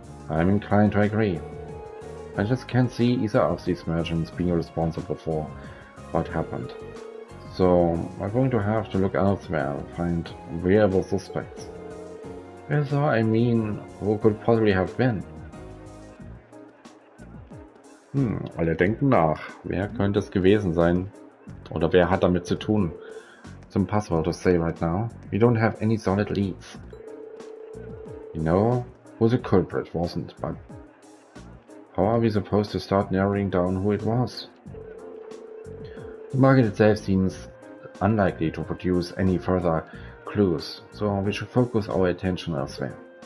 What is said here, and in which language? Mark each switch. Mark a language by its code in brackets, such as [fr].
[en] I'm inclined to agree. I just can't see either of these merchants being responsible for what happened. So we're going to have to look elsewhere and find viable suspects. Also, I mean, who could possibly have been? [de] Alle denken nach. Wer könnte es gewesen sein? Oder wer hat damit zu tun? [en] It's impossible to say right now. We don't have any solid leads. We know who the culprit wasn't, but how are we supposed to start narrowing down who it was? The market itself seems unlikely to produce any further clues, so we should focus our attention elsewhere.